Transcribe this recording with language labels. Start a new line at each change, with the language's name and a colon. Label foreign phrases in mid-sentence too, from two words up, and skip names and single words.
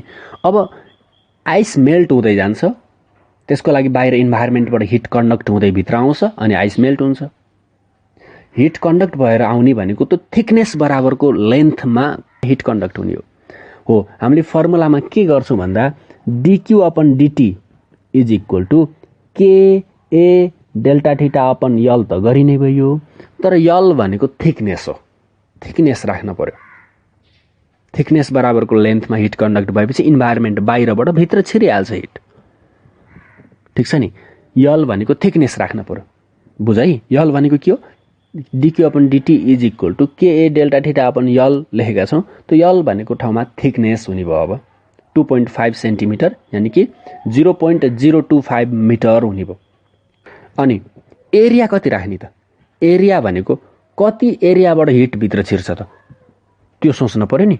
Nepali: अब
English: ice melt
Nepali: हुँदै जान्छ, त्यसको लागि बाहिर इन्भाइरोमेन्टबाट
English: heat conduct
Nepali: हुँदै भित्र आउँछ अनि
English: ice melt
Nepali: हुन्छ।
English: heat conduct
Nepali: भएर आउने भनेको त थिकनेस बराबरको लेन्थमा
English: heat conduct
Nepali: हुने हो। हामीले फर्मुलामा के गर्छौँ भन्दा
English: dq upon dt is equal to KA delta theta upon L
Nepali: त गरि नै भयो, तर यल भनेको थिकनेस हो, थिकनेस राख्न पर्यो। थिकनेस बराबरको लेन्थमा
English: heat conduct
Nepali: भएपछि इन्भाइरोमेन्ट बाहिरबाट भित्र छिरिहाल्छ हिट, ठिक छ नि। यल भनेको थिकनेस राख्न पर्यो, बुझ है। यल भनेको के हो,
English: dq upon dt is equal to KA delta theta upon L
Nepali: लेखेका छौँ। त्यो यल भनेको ठाउँमा थिकनेस हुने भयो। अब 2.5 सेन्टिमिटर यानि कि 0.025 मिटर हुने भयो। अनि एरिया कति राख्ने त, एरिया भनेको कति एरियाबाट हिट भित्र छिर्छ त त्यो सोच्न पर्यो नि।